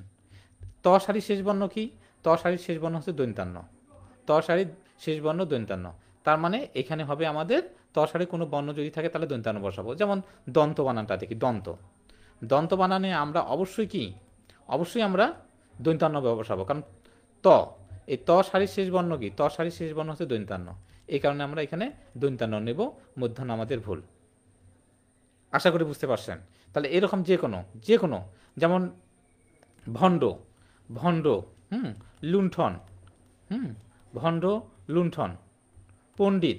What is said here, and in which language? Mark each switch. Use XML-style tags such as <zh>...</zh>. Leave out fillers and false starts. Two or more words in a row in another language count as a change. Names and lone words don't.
<bn>ত সারির শেষ বর্ণ কি, ত সারির শেষ বর্ণ হচ্ছে দন্তান্ন, ত সারির শেষ বর্ণ দন্তান্ন। তার মানে এখানে হবে আমাদের ত সারির কোনো বর্ণ যদি থাকে তাহলে দন্তান্ন বসাবো। যেমন দন্ত বানানটা দেখি, দন্ত, দন্ত বানানে আমরা অবশ্যই কি, অবশ্যই আমরা দন্তান্ন বসাবো, কারণ ত, এই ত সারির শেষ বর্ণ কি, ত সারির শেষ বর্ণ হচ্ছে দন্তান্ন, এই কারণে আমরা এখানে দন্তান্ন নেব, মূর্ধন্য আমাদের ভুল। আশা করি বুঝতে পারছেন। তাহলে এরকম যে কোনো, যে কোনো, যেমন ভণ্ড, ভণ্ড, লুণ্ঠন, ভণ্ড, লুণ্ঠন, পণ্ডিত।</bn>